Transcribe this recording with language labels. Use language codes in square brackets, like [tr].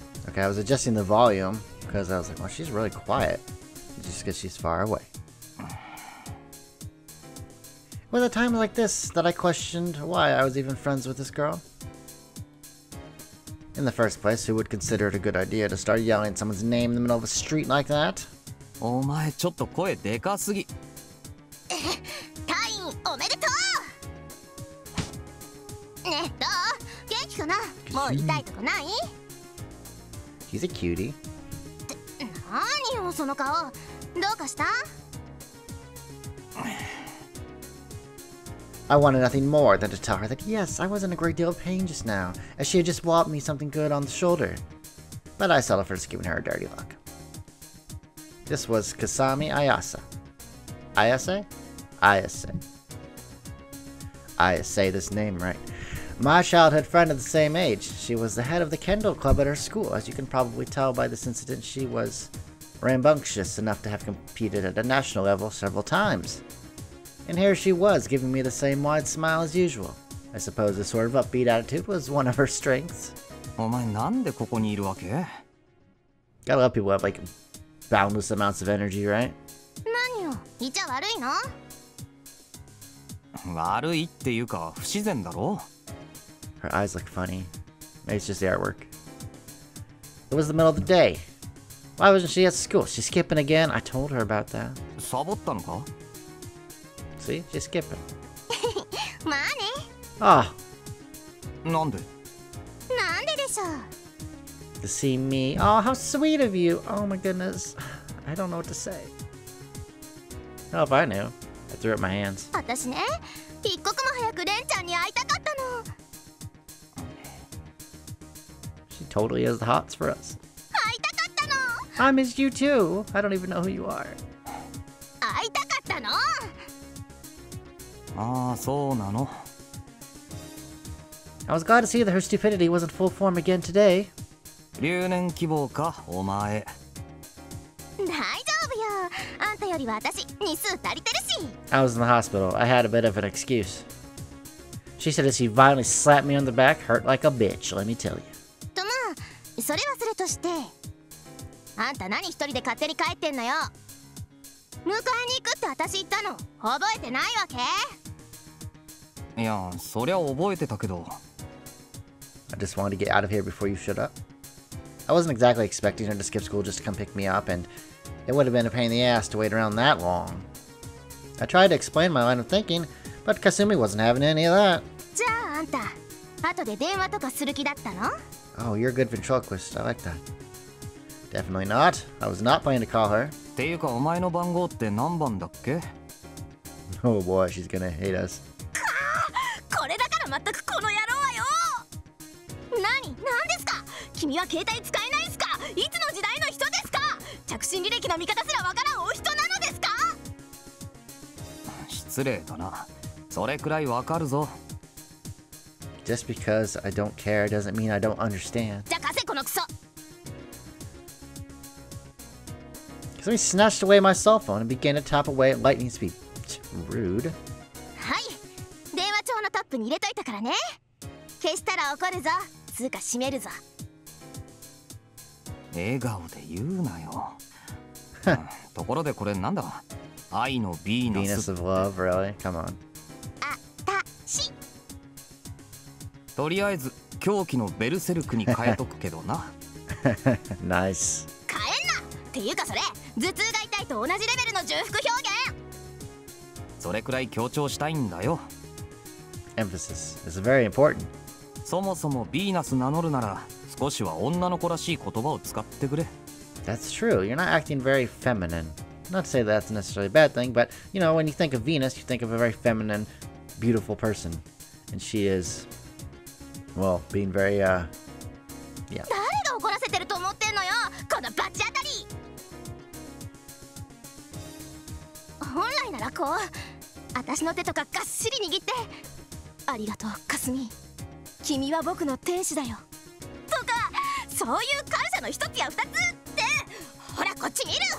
[en] Okay, I was adjusting the volume because I was like, well, she's really quiet. Just because she's far away. It was a time like this that I questioned why I was even friends with this girl. In the first place, who would consider it a good idea to start yelling someone's name in the middle of a street like that? [ja] お前ちょっと声でかすぎ。隊員おめでとう。ねえ、どう？元気かな？もう痛いとこない？ [en] He's a cutie. [ja] 何よその顔。どうかした？ [en] I wanted nothing more than to tell her that yes, I was in a great deal of pain just now, as she had just walloped me something good on the shoulder. But I settled for just giving her a dirty look. This was Kasumi Ayase. Ayase? Ayase. I say this name right. My childhood friend of the same age. She was the head of the Kendo Club at her school. As you can probably tell by this incident, she was rambunctious enough to have competed at a national level several times. And here she was, giving me the same wide smile as usual. I suppose this sort of upbeat attitude was one of her strengths. [ja] お前なんでここにいるわけ？ [en] Gotta love people who have like boundless amounts of energy, right? [ja] 何よ、いちゃ悪いの？悪いっていうか不自然だろ。 [en] Her eyes look funny. Maybe it's just the artwork. It was the middle of the day. Why wasn't she at school? She's skipping again. I told her about that. [ja] サボったのか？ [en] See? She's skipping. [ja] まあね。 Ah. なんで？なんででしょう。 [en] To see me. Oh, how sweet of you. Oh my goodness. I don't know what to say. Oh, if I knew. I threw up my hands. [ja] 私ね、一刻も早くレンちゃんに会いたかったの。 [en] She totally has the hots for us. [ja] 会いたかったの。 [en] I missed you too. I don't even know who you are. [ja] 会いたかったの。ああ、そうなの。 [en] I was glad to see that her stupidity was in full form again today. [ja] 留年希望か、お前。大丈夫よ。あんたよりは私、日数足りてるし。 [en] I was in the hospital. I had a bit of an excuse. She said as she violently slapped me on the back, hurt like a bitch, let me tell you. [ja] とまあ、それはそれとして。あんた何一人で勝手に帰ってんのよ。迎えに行くって私言ったの、覚えてないわけ？いや、そりゃ覚えてたけど。 [en] I just wanted to get out of here before you showed up. I wasn't exactly expecting her to skip school just to come pick me up, and it would have been a pain in the ass to wait around that long. I tried to explain my line of thinking, but Kasumi wasn't having any of that. [ja] じゃああんた、後で電話とかする気だったの？ [en] Oh, you're a good ventriloquist. I like that. Definitely not. I was not planning to call her. [ja] っていうかお前の番号って何番だっけ？ [en] Oh boy, she's gonna hate us. [ja] これだから全くこの野郎はよ。何ですか？君は携帯使えないんすか？いつの時代の人ですか？着信履歴の見方すらわからんお人なのですか？失礼だな。それくらいわかるぞ。 [en] Just because I don't care doesn't mean I don't understand. [ja] じゃ貸せこのクソ。 [en] Kasumi snatched away my cell phone and began to tap away at lightning speed. Rude. [ja] はい、電話帳のトップに入れといたからね。消したら怒るぞ。つうか閉めるぞ。笑顔で言うなよ。ところでこれなんだ？愛のヴィーナス。 [en] Venus of love, really? Come on. [ja] あたし。とりあえず狂気のベルセルクに変えとくけどな。 [en] Nice. [ja] 変えんな。っていうかそれ、頭痛が痛いと同じレベルの重複表現。それくらい強調したいんだよ。 [en] Emphasis is very important. [ja] そもそもヴィーナス名乗るなら少しは女の子らしい言葉を使ってくれ。 [en] That's true. You're not acting very feminine. Not to say that's necessarily a bad thing, but, you know, when you think of Venus, you think of a very feminine, beautiful person. And she is, well, being very, yeah. [ja] 誰が怒らせてると思ってんのよ、このバチ当たり。ならこう私の手とかがっしり握って、ありがとうかすみ、君は僕の天使だよとか、そういう感謝の一つや二つって、ほらこっち見る。